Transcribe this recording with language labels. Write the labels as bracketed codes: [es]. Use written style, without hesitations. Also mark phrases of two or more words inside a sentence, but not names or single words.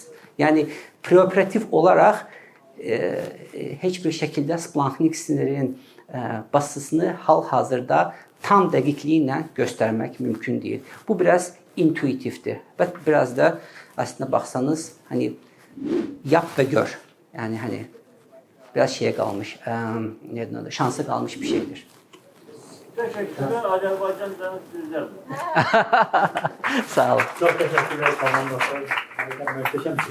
[az] Yəni, preoperativ olaraq heç bir şəkildə splanknik sinirin basısını hal-hazırda tam dəqiqliyi ilə göstərmək mümkün deyil. Bu biraz intuitivdir. Və biraz da aslında baxsanız, [tr] yap və gör. [az] Yəni, biraz şeyə qalmış, şansa qalmış bir şeydir. [tr] Teşekkürler. Azerbaycan'dan sizler. Sağ olun. Çok teşekkürler. Tamam. Muhteşem.